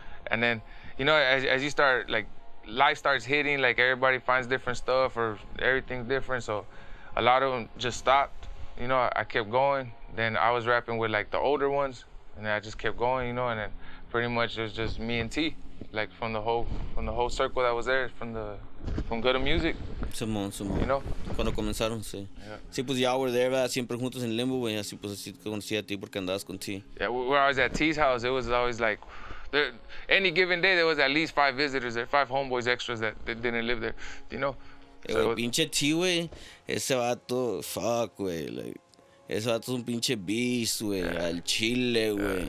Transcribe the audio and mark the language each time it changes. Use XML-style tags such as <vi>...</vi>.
<en>And then, you know, as you start, like, life starts hitting, like, everybody finds different stuff or everything's different, so a lot of them just stopped. You know, I kept going. Then I was rapping with, like, the older ones, and then I just kept going, you know, and then pretty much it was just me and T, like, from the whole circle that was there, from Good Music.</en> <es>Simón.</es> <en>You know?</en> <es>Cuando comenzaron, sí.</es> <en>Yeah.</en> <es>Sí, pues ya</es> <en>were there,</en> <es>¿verdad? Siempre juntos en Limbo, güey, así pues así te conocí a ti porque andabas con T.</es> <en>Yeah, when I was at T's house, it was always like, any given day, there was at least 5 visitors there, 5 homeboys extras that didn't live there, you know?</en> <es>So pinche T, güey, ese vato, fuck, güey, like, ese vato es un pinche beast, güey, al chile, güey.</es>